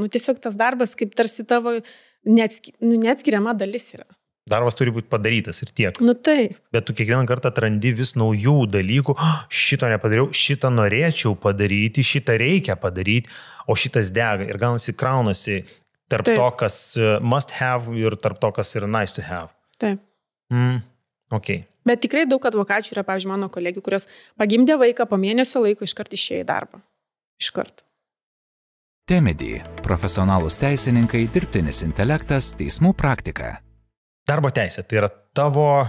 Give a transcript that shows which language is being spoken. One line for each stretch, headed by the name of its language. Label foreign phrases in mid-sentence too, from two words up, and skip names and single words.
Lithuanian: Tiesiog tas darbas kaip tarsi tavo neatskiriama dalis yra. Darbas turi būti padarytas ir tiek. Taip. Bet tu kiekvieną kartą atrandi vis naujų dalykų. Šito nepadariau, šitą norėčiau padaryti, šitą reikia padaryti, o šitas dega ir gaunasi kraunasi tarp to, kas
English: must have
Lithuanian: ir tarp to, kas yra
English: nice to have.
Lithuanian: Taip. Okay. Bet tikrai daug advokačių yra, pavyzdžiui, mano kolegių, kurios pagimdė vaiką, po mėnesio laiko iškart išėjo į darbą. Iškart. Temedy. Profesionalūs teisininkai, dirbtinis intelektas, teismų praktika. Darbo teisė tai yra tavo...